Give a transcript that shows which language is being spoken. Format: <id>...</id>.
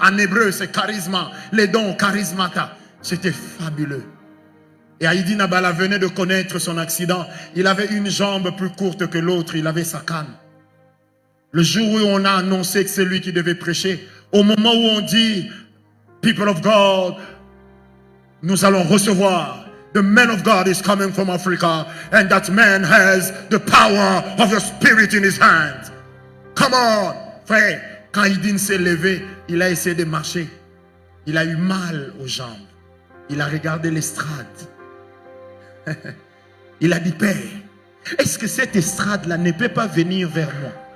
<fr>En hébreu, c'est charisma. Les dons, charismata. C'était fabuleux. Et Aïdine Abala venait de connaître son accident. Il avait une jambe plus courte que l'autre. Il avait sa canne. Le jour où on a annoncé que c'est lui qui devait prêcher, au moment où on dit</fr> <en>People of God,</en> <fr>nous allons recevoir.</fr> <en>The man of God is coming from Africa, and that man has the power of the Spirit in his hand. Come on, frère.</en> <fr>Quand Haydn s'est levé, il a essayé de marcher. Il a eu mal aux jambes. Il a regardé l'estrade. Il a dit, Père, est-ce que cette estrade-là ne peut pas venir vers moi?</fr>